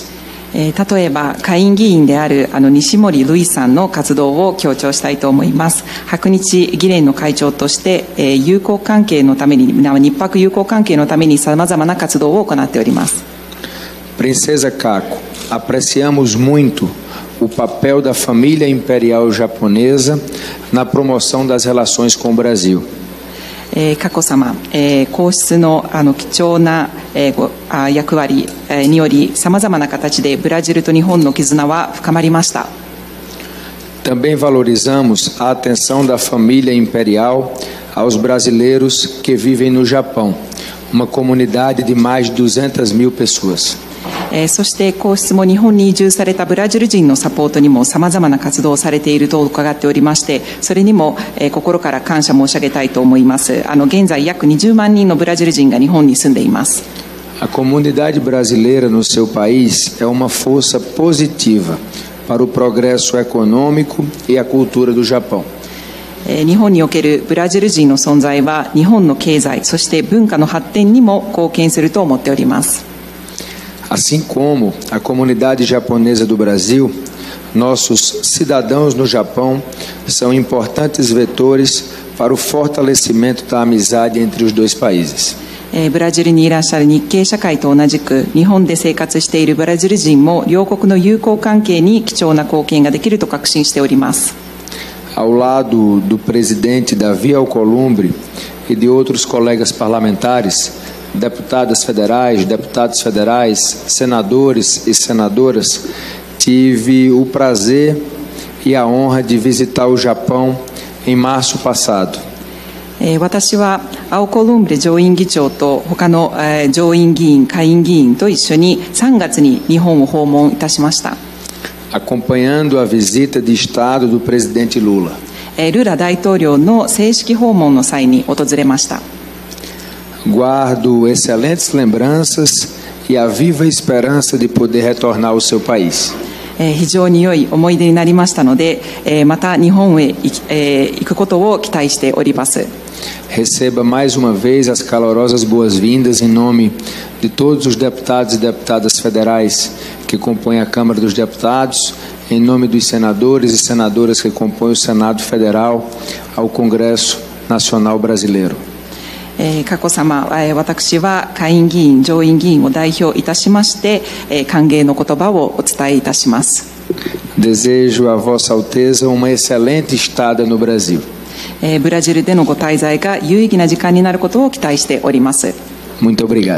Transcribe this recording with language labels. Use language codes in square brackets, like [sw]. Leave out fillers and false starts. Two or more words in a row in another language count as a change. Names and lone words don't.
[ja] 例えば下院議員である西森ルイさんの活動を強調したいと思います。白日議連の会長として友好関係のために、日白友好関係のためにさまざまな活動を行っております。 [pt] Princesa Kako, apreciamos muito o papel da família imperial japonesa na promoção das relações com o Brasil. [ja] 佳子さま、皇室の貴重な役割によりさまざまな形でブラジルと日本の絆は深まりました。 [pt] Também valorizamos a atenção da família imperial aos brasileiros que vivem no Japão, uma comunidade de mais de 200 mil pessoas. [ja] そして皇室も日本に移住されたブラジル人のサポートにもさまざまな活動をされていると伺っておりまして、それにも心から感謝申し上げたいと思います。現在約20万人のブラジル人が日本に住んでいます。 [pt] A comunidade brasileira no seu país é uma força positiva para o progresso econômico e a cultura do Japão. [ja] 日本におけるブラジル人の存在は日本の経済、そして文化の発展にも貢献すると思っております。 [pt] Assim como a comunidade japonesa do Brasil, nossos cidadãos no Japão são importantes vetores para o fortalecimento da amizade entre os dois países. [ja] ブラジルにいらっしゃる日系社会と同じく日本で生活しているブラジル人も両国の友好関係に貴重な貢献ができると確信しております。 [pt] Ao lado do presidente Davi Alcolumbre e de outros colegas parlamentares, deputados federais, senadores e senadoras, tive o prazer e a honra de visitar o Japão em março passado. [ja] 私は青コルンブレ上院議長と他の上院議員、下院議員と一緒に3月に日本を訪問いたしました。 [pt] Acompanhando a visita de Estado do presidente Lula. [ja] ルラ大統領の正式訪問の際に訪れました。 [pt] Guardo excelentes lembranças e a viva esperança de poder retornar ao seu país. [ja] 非常に良い思い出になりましたので、また日本へ行くことを期待しております。 [pt] Receba mais uma vez as calorosas boas-vindas em nome de todos os deputados e deputadas federais que compõem a Câmara dos Deputados, em nome dos senadores e senadoras que compõem o Senado Federal, ao Congresso Nacional Brasileiro. [ja] 佳子さま、私は下院議員、上院議員を代表いたしまして、歓迎の言葉をお伝えいたします。 [pt] Desejo a Vossa Alteza uma excelente estada no Brasil. [ja] ブラジルでのご滞在が有意義な時間になることを期待しております。 [pt] Muito obrigado.